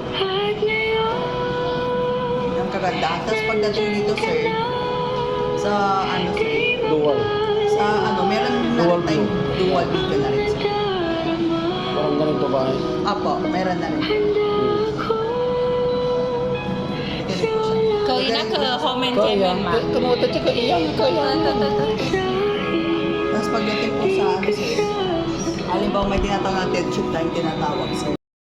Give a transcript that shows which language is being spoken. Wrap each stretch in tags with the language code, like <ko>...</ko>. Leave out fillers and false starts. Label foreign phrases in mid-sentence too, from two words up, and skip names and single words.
<tl>Ang kagandahan. Tapos pagdating dito, sir, sa ano, sir, Dual. sa ano, meron na Dual rin tayong</tl> <en>dual video</en> <tl>na rin, sir. Parang ganito ba? Apo, meron na rin. Ganito po siya.</tl> <zh>可以那个后面界面吗？</zh> <tl>Kamuta tsaka iyan. Kaya.</tl> <zh>对对对对。</zh> <tl>Tapos pagdating po sa ano, sir, halimbawa may tinatawag na</tl> <en>dead shoot</en> <tl>tayong tinatawag, sir.</tl>